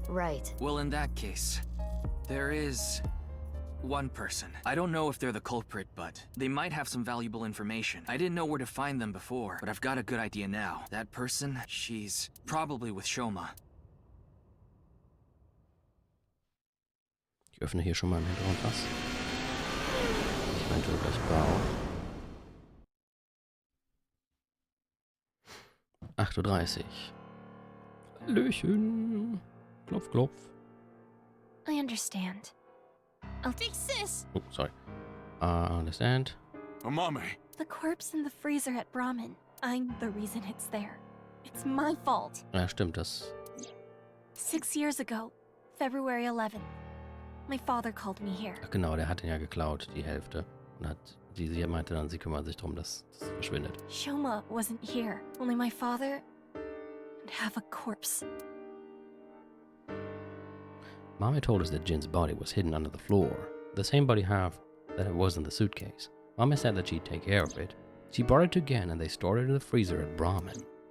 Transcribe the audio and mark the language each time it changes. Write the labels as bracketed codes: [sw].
[en] Right. Well, in that case, there is one person. I don't know if they're the culprit, but they might have some valuable information. I didn't know where to find them before, but I've got a good idea now. That person, she's probably with Shoma. [de] Ich öffne hier schon mal im Hintergrund was. Ich eventuell gleich baue. 8:30 Uhr. Hallöchen. Klopf, klopf. [en] I understand. I'll fix this. Oh, sorry. Understand. Amame. The corpse in the freezer at Brahmin. I'm the reason it's there. It's my fault. [de] Ja, stimmt, das. [en] 6 years ago, February 11th, my father called me here. [de] Ach genau, der hat ihn ja geklaut, die Hälfte. Und sie meinte dann, sie kümmern sich darum, dass das verschwindet. [en] Shoma wasn't here. Only my father and half a corpse. Mommy told us that Jin's body was hidden under the floor. The same body half that it was in the suitcase. Mommy said that she'd take care of it. She brought it to Gen and they stored it in the freezer at Brahmin.